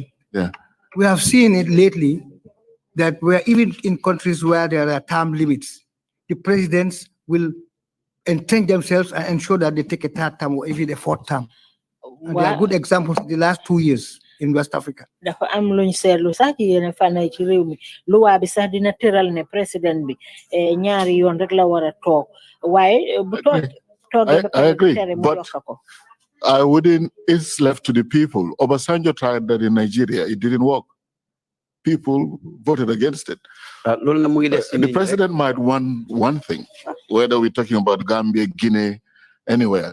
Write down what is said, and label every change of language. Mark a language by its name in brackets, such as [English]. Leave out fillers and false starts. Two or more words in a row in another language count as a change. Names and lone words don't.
[English] Yeah. We have seen it lately that we're even in countries where there are term limits, the presidents will entrench themselves and ensure that they take a third term or even a fourth term. And there are good examples in the last 2 years in West Africa. [Wolof] Dafa am luñ seetlu sax ci yenn fànn ci réew mi luwaa bi sax dina tëral ne président bi ñaari yoon rek la war a toog waaye bu toogee [English] I agree, but I wouldn't. It's left to the people. Obasanjo tried that in Nigeria. It didn't work. People voted against it. The president might want one thing, whether we're talking about Gambia, Guinea, anywhere.